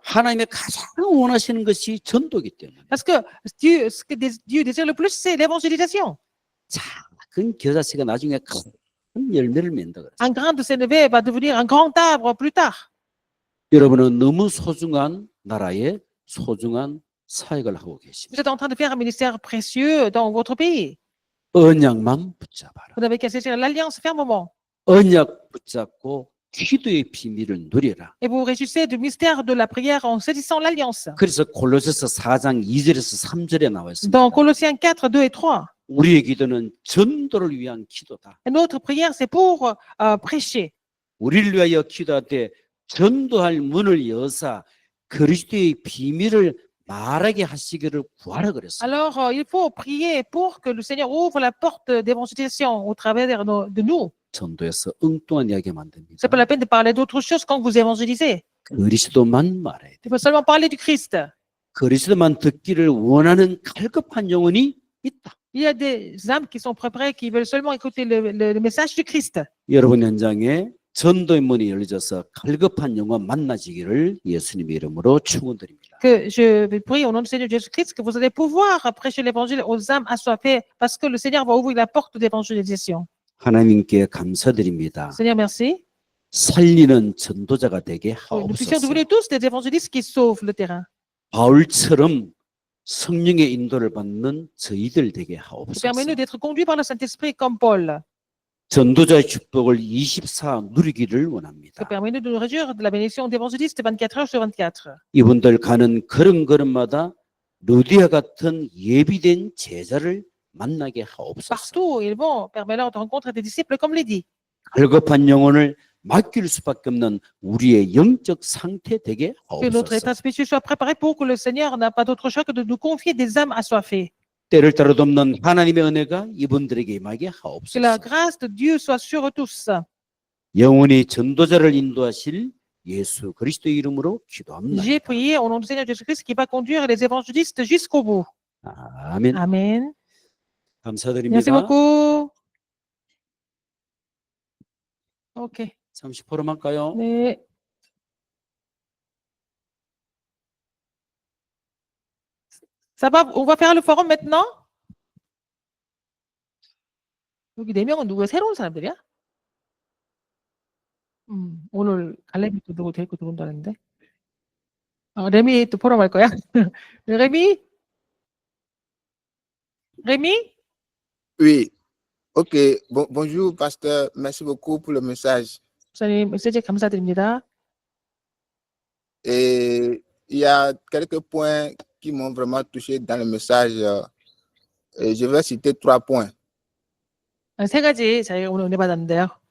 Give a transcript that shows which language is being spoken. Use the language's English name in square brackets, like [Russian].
[Korean] 하나님의 가장 원하시는 것이 전도이기 때문에. [French] Parce que ce que Dieu désire le plus, c'est l'évangélisation. [Korean] 작은 겨자씨가 나중에 큰 열매를 맺는다 그랬어요. [French] Un grain de sénévé va devenir un grand arbre plus tard. [Korean] 여러분은 너무 소중한 나라에 소중한 사역을 하고 [French] Vous [Korean] 계십니다. [French] êtes en train de faire un ministère précieux dans votre pays. [Korean] 언약만 붙잡아라. [French] Vous n'avez qu'à saisir l'alliance fermement. [Korean] 언약 붙잡고 기도의 비밀을 누려라. [French] Et vous réjouissez du mystère de la prière en saisissant l'alliance. [Korean] 그래서 골로새서 4장 2절에서 3절에 나와 있습니다. [French] Dans Colossiens 4, 2 et 3. [Korean] 우리의 기도는 전도를 위한 기도다. [French] Et notre prière, c'est pour prêcher. [Korean] 우리를 위하여 기도할 때 전도할 문을 여사 그리스도의 비밀을 말하게 하시기를 구하라 그랬어요. [French] Alors, il faut prier pour que le Seigneur ouvre la porte d'évangélisation au travers de nous. [Korean] 전도에서 엉뚱한 이야기하면 안 됩니다. [French] C'est pas la peine de parler d'autre chose quand vous évangélisez. [Korean] 그리스도만 말해야 [French] Il [Korean] 돼요. [French] faut seulement parler du Christ. [Korean] 그리스도만 듣기를 원하는 갈급한 영혼이 있다. [French] Il y a des âmes qui sont prêts, qui veulent seulement écouter le message du Christ. [Korean] 여러분 현장에 전도의 문이 열려져서 갈급한 영혼 만나지기를 예수님의 이름으로 축원드립니다. [French] Que je vais prier au nom du Seigneur Jésus-Christ que vous allez pouvoir prêcher l'évangile aux âmes assoiffées parce que le Seigneur va ouvrir la porte d'évangélisation. [Korean] 하나님께 감사드립니다. [French] Seigneur, merci. [Korean] 살리는 전도자가 되게 [French] Nous puissions [Korean] 하옵소서. [French] devenir tous des évangélistes qui sauvent le terrain. [Korean] 바울처럼 성령의 인도를 받는 저희들 되게 하옵소서. [French] Permets-nous d'être conduits par le Saint-Esprit comme Paul. [Korean] 전도자의 축복을 24 누리기를 원합니다. [French] Permets-nous de nous réjouir de la bénédiction d'évangélistes 24 heures sur 24. [Korean] 이분들 가는 걸음걸음마다 루디아 같은 예비된 제자를 만나게 하옵소서. [French] Partout où ils vont, permets-leur de rencontrer des disciples comme Lydie. [Korean] 갈급한 영혼을 맡길 수밖에 없는 우리의 영적 상태 되게 [French] Que notre [Korean] 하옵소서. [French] état spirituel soit préparé pour que le Seigneur n'a pas d'autre choix que de nous confier des âmes assoiffées. [Korean] 때를 따라 돕는 하나님의 은혜가 이분들에게 임하게 [French] Que la [Korean] 하옵소서. [French] grâce de Dieu soit sur eux tous. [Korean] 영원히 전도자를 인도하실 예수 그리스도의 이름으로 기도합니다. [French] J'ai prié au nom du Seigneur Jésus-Christ qui va conduire les évangélistes jusqu'au bout. [Korean] 아멘. [French] Amen. Merci [Korean] 감사드립니다. [French] beaucoup. OK. [Korean] 30%만 가요. 네. [French] Ça va, on va faire le forum maintenant? [Korean] 여기 4명은 누구야? 새로운 사람들이야? 오늘 갈래미 또 누구 데리고 들어온다는데. 레미 또 포럼 할 거야? 레미? 레미? [French] Oui, ok. Bonjour, pasteur. Merci beaucoup pour le message. [Korean] 목사님 메시지 감사드립니다. [French] Et il y a quelques points qui m'ont vraiment touché dans le message. Et je vais citer 3 points. [Korean] 3가지 저희가 오늘 은혜 받았는데요.